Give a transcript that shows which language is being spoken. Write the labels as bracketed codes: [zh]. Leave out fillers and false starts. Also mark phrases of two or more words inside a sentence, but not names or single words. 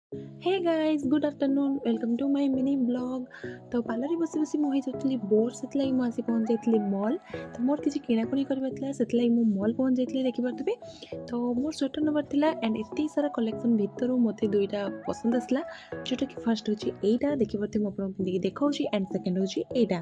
[en] Hey guys, good afternoon. Welcome to my mini blog. [or] तो ପାର୍ଲରରେ ବସି ବସି ମୁଁ ହେଇଯାଉଥିଲି ବୋର୍ ସେଥିଲାଗି ମୁଁ ଆସି ପହଞ୍ଚି ଯାଇଥିଲି ମଲ୍। ତ ମୋର କିଛି କିଣାକୁଣି କରିବାର ଥିଲା ସେଥିଲାଗି ମୁଁ ମଲ୍ ପହଞ୍ଚି ଯାଇଥିଲି ଦେଖିପାରୁଥିବେ। ତ ମୋର ସ୍ୱେଟର୍ ନେବାର ଥିଲା ଆଣ୍ଡ ଏତେ ସାରା କଲେକ୍ସନ୍ ଭିତରୁ ମୋତେ ଦୁଇଟା ପସନ୍ଦ ଆସିଲା, ଯେଉଁଟାକି ଫାର୍ଷ୍ଟ ହେଉଛି ଏଇଟା ଦେଖିପାରୁଥିବେ ମୁଁ ଆପଣଙ୍କୁ ପିନ୍ଧିକି ଦେଖାଉଛି ଆଣ୍ଡ ସେକେଣ୍ଡ ହେଉଛି ଏଇଟା।